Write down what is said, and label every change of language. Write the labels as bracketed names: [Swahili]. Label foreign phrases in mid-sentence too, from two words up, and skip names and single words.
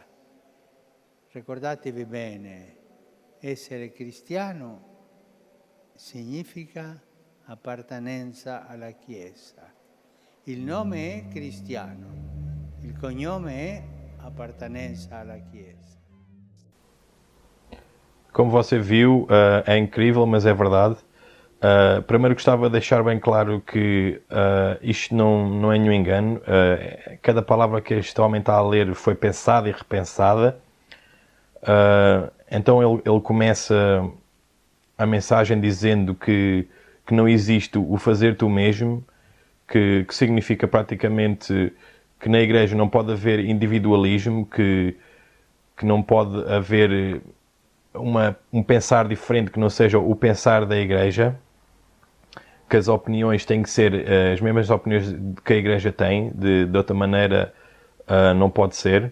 [Italian] Ricordatevi bene, essere cristiano significa appartenenza alla Chiesa. Il nome è cristiano, il cognome è appartenenza alla Chiesa. [Portuguese] Como você viu, é incrível, mas é verdade. Primeiro gostava de deixar bem claro que isto não é nenhum engano. Cada palavra que este homem está a ler foi pensada e repensada. Então ele começa a mensagem dizendo que não existe o fazer tu mesmo, que significa praticamente que na igreja não pode haver individualismo, que não pode haver um pensar diferente que não seja o pensar da igreja, que as opiniões têm que ser as mesmas opiniões que a igreja tem, de outra maneira não pode ser.